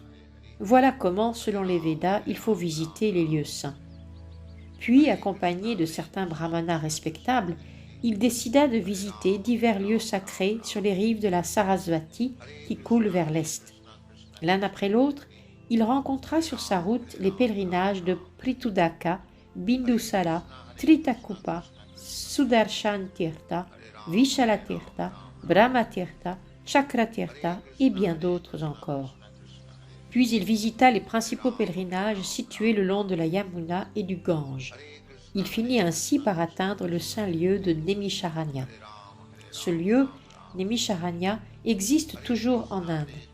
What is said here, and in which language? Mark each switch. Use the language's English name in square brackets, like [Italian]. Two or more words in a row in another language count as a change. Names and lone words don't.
[French] Voilà comment, selon les Védas, il faut visiter les lieux saints. Puis, accompagné de certains brahmanas respectables, il décida de visiter divers lieux sacrés sur les rives de la Sarasvati qui coule vers l'est. L'un après l'autre, il rencontra sur sa route les pèlerinages de Pritudaka, Bindusara, Tritakupa, Sudarshan Tirtha, Vishala Tirtha, Brahma Tirtha, Chakra Tirtha et bien d'autres encore. Puis il visita les principaux pèlerinages situés le long de la Yamuna et du Gange. Il finit ainsi par atteindre le saint lieu de Nemisharanya. Ce lieu, Nemisharanya, existe toujours en Inde.